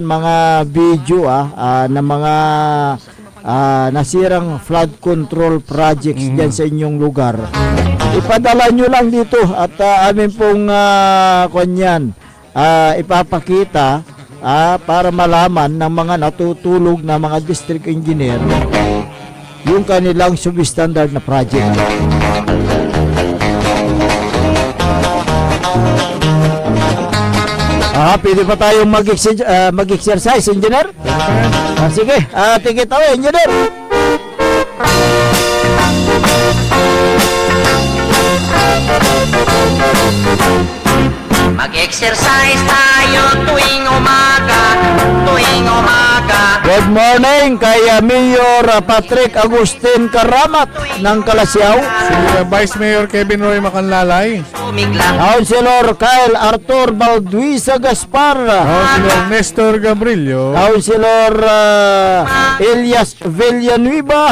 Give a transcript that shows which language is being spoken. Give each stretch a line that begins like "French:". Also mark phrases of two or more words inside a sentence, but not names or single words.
Filipino: mga video na mga nasirang
English: flood control projects
Filipino: dyan sa inyong lugar, ipadala nyo lang dito at amin pong kanyan ipapakita para malaman ng mga natutulog na mga
English: district engineer
Filipino: yung kanilang substandard na project. Pwede pa tayong mag-exercise, engineer? Sige,
English: take it away,
Filipino: engineer. Mag-exercise tayo tuwing umaga, tuwing umaga.
English: Good morning
Filipino: kay Mayor Patrick Agustin Karamat ng Kalasyaw. Si Vice Mayor Kevin Roy Macanlalay. Tumigla. Councilor Kyle Arthur Balduisa Gaspar. Councilor Nestor Gabrillo. Councilor Elias Villanueva.